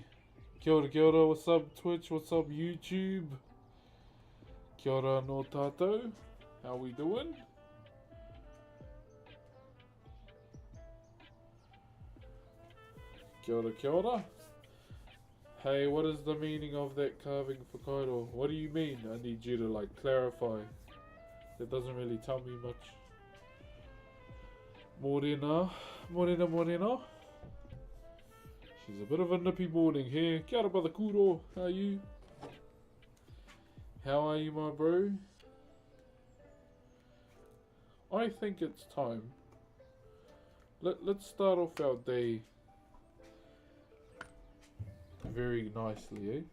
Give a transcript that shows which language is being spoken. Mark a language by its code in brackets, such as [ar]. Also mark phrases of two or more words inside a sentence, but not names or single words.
[mi] Kia ora, [en] what's up Twitch, what's up YouTube? [mi] Kia ora no tātou. [en] How we doing? [mi] Kia ora. [en] Hey, what is the meaning of that carving Whakairo? What do you mean? I need you to clarify. That doesn't really tell me much. Morena. She's a bit of a nippy morning here. [mi] Kia ora, [en] brother Kuro. How are you? How are you, my bro? I think it's time. Let's start off our day very nicely, eh?